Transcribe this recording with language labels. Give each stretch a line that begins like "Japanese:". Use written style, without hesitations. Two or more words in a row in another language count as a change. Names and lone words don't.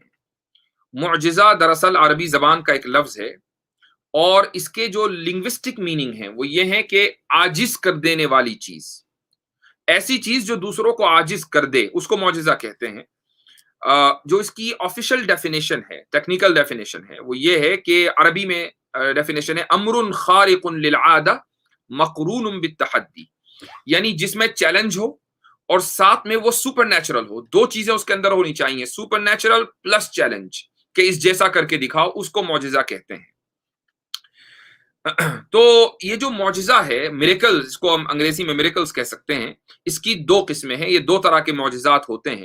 Urdu: معجزہ دراصل عربی زبان کا ایک لفظ ہے، اور اس کے جو
English: linguistic meaning
Urdu: ہیں وہ یہ ہے کہ عاجز کر دینے والی چیز، ایسی چیز جو دوسروں کو عاجز کر دے، اس کو معجزہ کہتے ہیں۔ جو اس کی
English: official definition
Urdu: ہے،
English: technical definition
Urdu: ہے، وہ یہ ہے کہ عربی میں ڈیفینیشن ہے
Arabic: امر خارق للعادہ مقرون بالتحدی،
Urdu: یعنی جس میں چیلنج ہو اور ساتھ میں وہ سپر نیچرل ہو، دو چیزیں اس کے اندر ہونی چاہیے،
English: super natural plus challenge,
Urdu: کہ اس جیسا کر کے دکھاؤ، اس کو معجزہ کہتے ہیں۔ تو یہ جو معجزہ ہے، میریکل، اس کو ہم انگریزی میں میریکلز کہہ سکتے ہیں، اس کی 2 قسمیں ہیں، یہ 2 طرح کے معجزات ہوتے ہیں۔